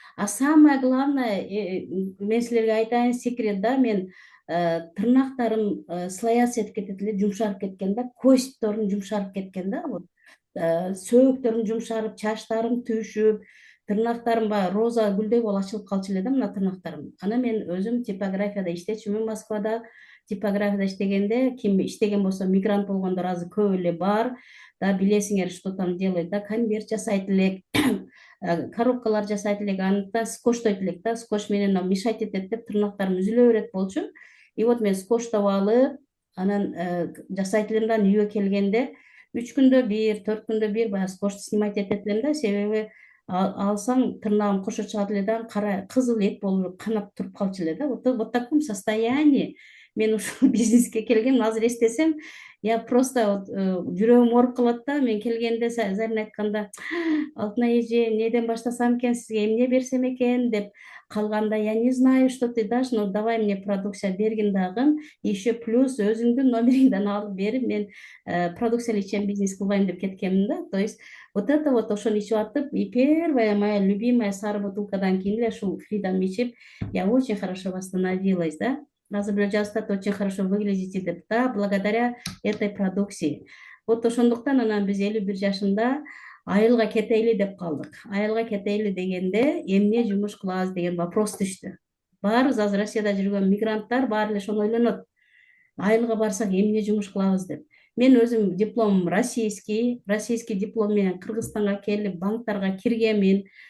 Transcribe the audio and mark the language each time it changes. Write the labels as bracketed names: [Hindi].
[Russian] А самое главное, [Kyrgyz] мен силерге айтайын секрет да, мен тырнактарым слояться этип кетет эле, жумшарып кеткен да, костьторум жумшарып кеткен да, вот сөөктөрүм жумшарып, чачтарым түшүп, тырнактарым баягы роза гүлдөй болуп ачылып калчу эле да мына тырнактарым. Анан мен өзүм типографияда иштечүмүн, Москвада. Типографияда иштегенде, ким иштеген болсо, мигрант болгондор азыр көп эле бар. Да, билесиңер, [Russian] что там делает, [Kyrgyz] да, конверт жасайт элек, коробкалар жасайт элек, аны скотчтойт элек да, скотч менен мешать этет деп тырнактарым үзүлө берет болчу. И вот мен скотчтоп алып, анан жасайт элем да, үйгө келгенде 3 күндө бир, 4 күндө бир баягы скотчту снимать этет элем да, себеби алсаң тырнагым кошо чыгат эле да, кара кызыл эт болуп канап туруп калчу эле да. [Russian] Вот в таком состоянии [Kyrgyz] мен ушул бизнеске келгем. Азыр эстесем, [Russian] я просто [Kyrgyz] жүрөгүм ооруп калат да. Мен келгенде Зарина айтканда, Алтынай эже, неден баштасам экен, сизге эмне берсем экен деп калганда [Russian] я не знаю, что ты дашь, но давай мне продукция [Kyrgyz] бергин дагы, еще плюс өзүңдүн номериңден алып берип мен продукция ичем бизнес кылбайм деп кеткенмин да. [Russian] То есть вот это вот [Kyrgyz] ошону ичип атып, [Russian] и первая моя любимая [Kyrgyz] сары бутылкадан кийин эле ушул фридом ичип, [Russian] я очень хорошо восстановилась, да. [Kyrgyz] Азыр бирөө жазып атат, [Russian] очень хорошо выглядите деп. Да, благодаря этой продукции. [Kyrgyz] Вот ошондуктан анан биз 51 жашында айылга кетейли деп калдык. Айылга кетейли дегенде эмне жумуш кылабыз деген вопрос түштү. Баарыбыз азыр Россияда жүргөн мигранттар баары эле ошону ойлонот. Айылга барсак эмне жумуш кылабыз деп. Мен өзүм дипломум [Russian] российский диплом [Kyrgyz] менен Кыргызстанга келип банктарга киргенмин.